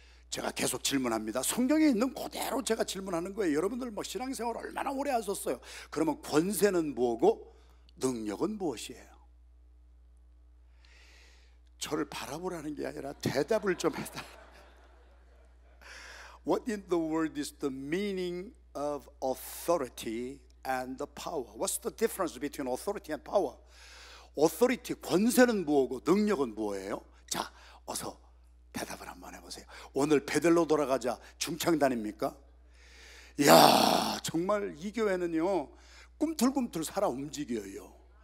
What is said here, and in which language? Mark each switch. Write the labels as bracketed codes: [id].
[ko] 제가 계속 질문합니다. 성경에 있는 그대로 제가 질문하는 거예요. 여러분들 뭐 신앙생활 얼마나 오래 하셨어요? 그러면 권세는 뭐고 능력은 무엇이에요? 저를 바라보라는 게 아니라 대답을 좀 해달라. [en] What in the world is the meaning of authority and the power? What's the difference between authority and power? [ko] authority, 권세는 뭐고 능력은 뭐예요? 자, 어서 대답을 한번 해보세요. 오늘 베들로 돌아가자 중창단입니까? 이야, 정말 이 교회는요 꿈틀꿈틀 살아 움직여요.